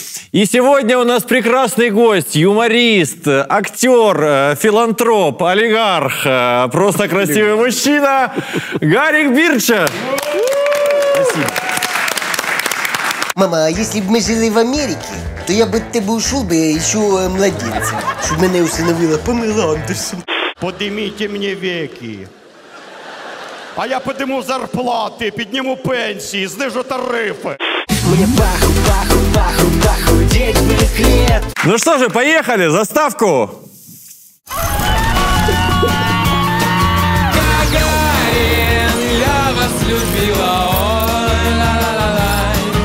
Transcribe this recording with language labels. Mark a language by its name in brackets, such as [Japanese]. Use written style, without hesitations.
[Russian] И сегодня у нас прекрасный гость, юморист, актер, филантроп, олигарх, просто красивый мужчина Гарик Бирча. Спасибо. Мама, а если бы мы жили в Америке, то я бы от тебе ушел бы еще младенцем, чтобы меня усыновила Памела Андерсон. Поднимите мне веки. А я подниму [Ukrainian] зарплати, підніму пенсії, знижу тарифи. [Russian] Мне паху, паху, паху, похудеть бы лет. Ну что же, поехали, заставку. Гагарин, я вас любила, ой, ла-ла-ла-лай.